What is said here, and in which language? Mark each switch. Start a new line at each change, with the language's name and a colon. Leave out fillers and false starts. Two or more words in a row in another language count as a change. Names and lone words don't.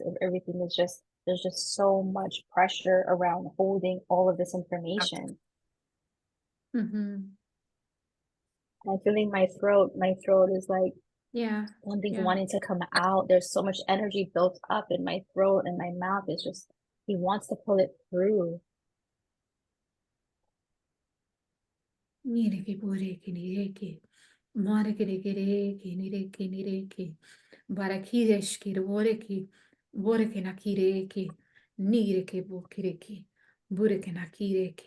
English: Everything is just, there's just so much pressure around holding all of this information. Mm-hmm. I'm feeling my throat is like, Yeah. something Yeah. wanting to come out. There's so much energy built up in my throat, and my mouth is just, he wants to pull it through. Nireke boreke nireke. Mareke reke nireke nireke. Barakireshke boreke. Boreke nakireke. Nireke bokireke. Boreke nakireke.